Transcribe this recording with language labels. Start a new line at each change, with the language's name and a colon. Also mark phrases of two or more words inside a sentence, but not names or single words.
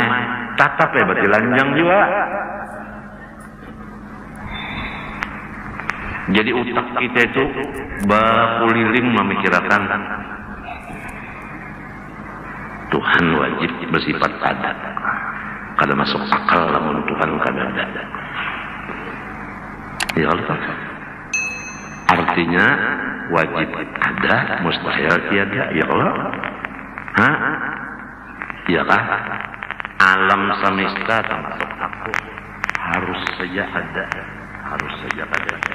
Banjar: Tatap ya berarti lanjang juga. Jadi utak kita itu bakuliling memikirkan Tuhan wajib bersifat ada. Kada masuk akal lamun Tuhan kada ada.
Arabic: يا الله.
Indonesian: Artinya wajib ada, mustahil tiada.
Arabic: يا الله.
Banjar: Hah? Iya kah?
Indonesian: Alam semesta termasuk aku harus saja ada, harus saja ada.